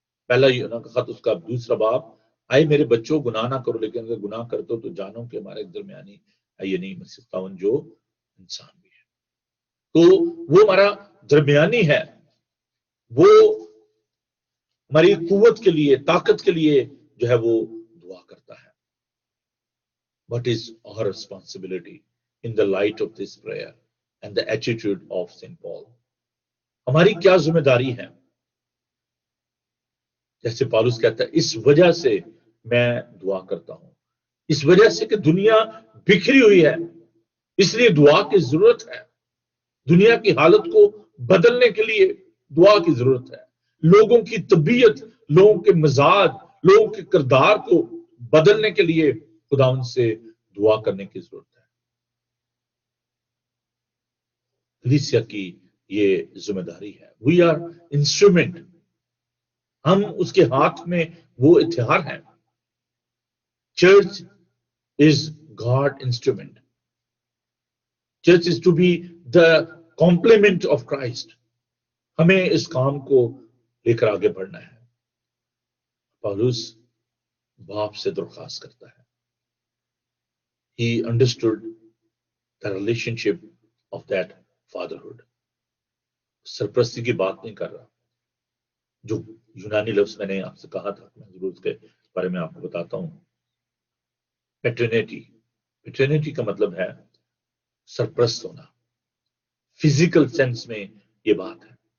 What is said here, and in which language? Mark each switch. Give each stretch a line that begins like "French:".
Urdu: پہلا یوحنا کا خط اس کا دوسرا باب, آئے میرے بچوں گناہ نہ کرو, لیکن اگر گناہ کرتے ہو تو جانو کہ ہمارا ایک درمیانی ہے, یہ نہیں مسیح خداوند جو انسان بھی ہے. تو وہ ہمارا درمیانی ہے, وہ ہماری قوت کے لیے, طاقت کے لیے جو ہے وہ دعا کرتا ہے.
English: What is our responsibility in the light of this prayer and the attitude of St. Paul?
Urdu: ہماری کیا ذمہ داری ہے؟ جیسے پالوس کہتا ہے, اس وجہ سے میں دعا کرتا ہوں, اس وجہ سے کہ دنیا بکھری ہوئی ہے, اس لیے دعا کی ضرورت ہے. دنیا کی حالت کو بدلنے کے لیے دعا کی ضرورت ہے. لوگوں کی طبیعت, لوگوں کے مزاج, لوگوں کے کردار کو بدلنے کے لیے خداوند سے دعا کرنے کی ضرورت ہے. کلیسیا کی یہ ذمہ داری ہے.
English: we are instrument,
Urdu: ہم اس کے ہاتھ میں وہ ہتھیار ہیں.
English: Church is God instrument. Church is to be the complement of Christ.
Urdu: ہمیں اس کام کو لے کر آگے بڑھنا ہے. پالوس باپ سے درخواست کرتا ہے.
English: He understood the relationship of that fatherhood.
Urdu: سرپرستی کی بات نہیں کر رہا. جو یونانی لفظ میں نے آپ سے کہا تھا, میں ضرور اس کے بارے میں آپ کو بتاتا ہوں. پیٹرنیٹی. پیٹرنیٹی کا مطلب ہے سرپرست ہونا. فزیکل سینس میں یہ بات ہے.